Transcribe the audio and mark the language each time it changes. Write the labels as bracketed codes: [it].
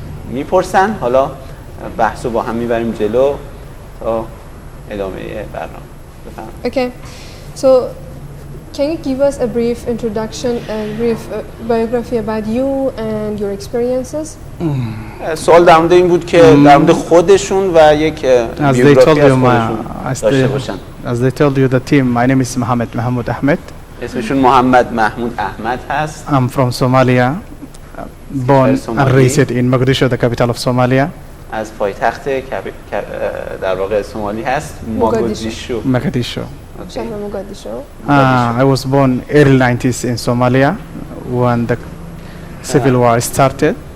[fa] میپرسن، حالا بحث رو با هم میبریم جلو تا ادامه برنامه. بفرمایید. [en] Okay. So can you give us a brief introduction and brief biography about you and your experiences? [fa] سوال در مورد این بود که در مورد خودشون و یک بیوگرافی از خودشون داشته باشن. [en] As they told you the team, my name is Mahmoud Ahmed. [fa] اسمشون محمد محمود احمد هست. [en] I'm from Somalia, born and raised in Mogadishu, the capital of Somalia. [fa] از پایتخت در واقع سومالی هست، موگادیشو. شهر موگادیشو. [en] I was born early 90s in Somalia when the civil war started.